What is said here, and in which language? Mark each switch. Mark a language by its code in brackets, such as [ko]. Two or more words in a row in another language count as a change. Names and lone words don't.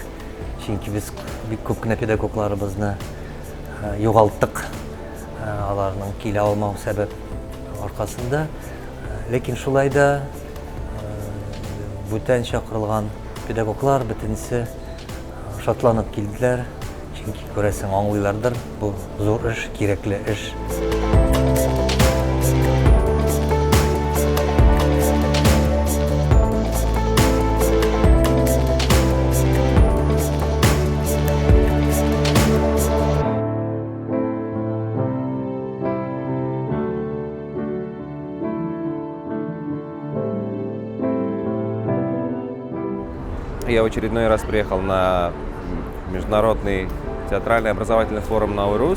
[tt] Чөнки без бик күп кенә педагогларыбызны югалттык, аларның килә алмау сәбәп аркасында. Ләкин шулай да бүтән чакырылган педагоглар бөтенесе шатланып килделәр. Чөнки күрәсең аңлыйлардыр, бу зур эш, кирәкле эш. [ru] Я в очередной раз приехал на международный театральный образовательный форум Наурус.